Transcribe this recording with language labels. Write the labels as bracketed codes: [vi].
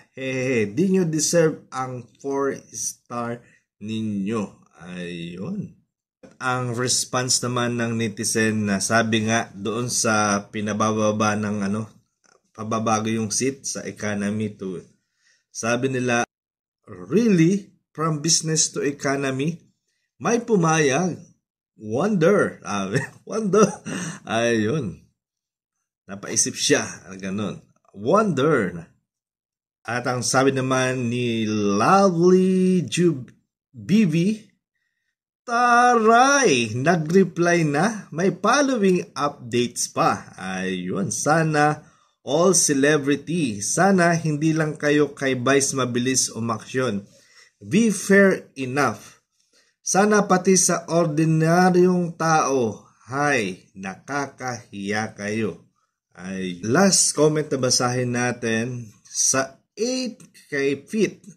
[tl] Hehehe, di nyo deserve ang 4-star ninyo. Ayun. Ang response naman ng netizen na sabi nga doon sa pinabababa ng pababago yung seat sa economy to, sabi nila, really? [en] From business to economy? [tl] May pumayag? Wonder. Wonder. Ayun. Napaisip siya. Ganon. Wonder. At ang sabi naman ni Lovely BV, taray! Nag-reply na. May following updates pa. Ayun. Sana all celebrity. Sana hindi lang kayo kay Vice mabilis umaksyon. [en] Be fair enough. [tl] Sana pati sa ordinaryong tao. Hay, nakakahiya kayo. Ay, last comment na basahin natin sa 8 kay Fit.